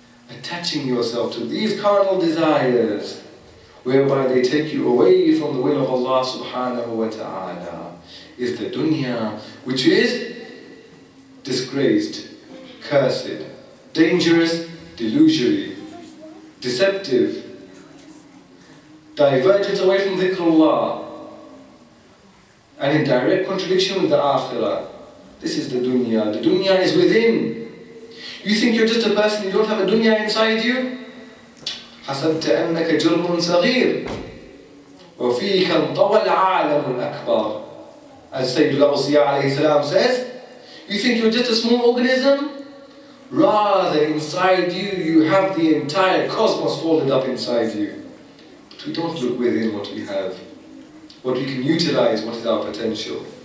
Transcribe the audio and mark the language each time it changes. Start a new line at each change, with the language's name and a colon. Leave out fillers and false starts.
English: Attaching yourself to these carnal desires, whereby they take you away from the will of Allah subhanahu wa ta'ala, is the dunya, which is disgraced, cursed, dangerous, delusory, deceptive, divergent away from dhikrullah, and in direct contradiction with the akhirah. This is the dunya. The dunya is within. You think you're just a person, you don't have a dunya inside you?
Arabic: حسبت أنك جرم صغير وفيك انطوى العالم الأكبر.
English: As Sayyidullah alayhi salam says, you think you're just a small organism? Rather, inside you, you have the entire cosmos folded up inside you. But we don't look within what we have, what we can utilize, what is our potential.